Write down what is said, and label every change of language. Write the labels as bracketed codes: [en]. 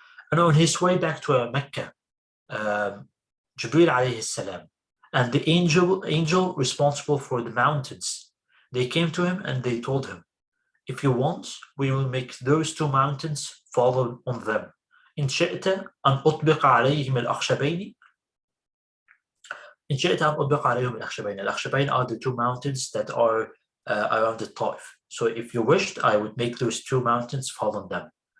[en] And on his way back to Mecca, Jibril alayhi salam and the angel responsible for the mountains, they came to him and they told him, if you want, we will make those two mountains fall on them. [ar] إن شئت أن أطبق عليهم الأخشبين. إن شئت أن أطبق عليهم الأخشبين. [en] الأخشبين are the two mountains that are around the Taif. So if you wished, I would make those two mountains fall on them.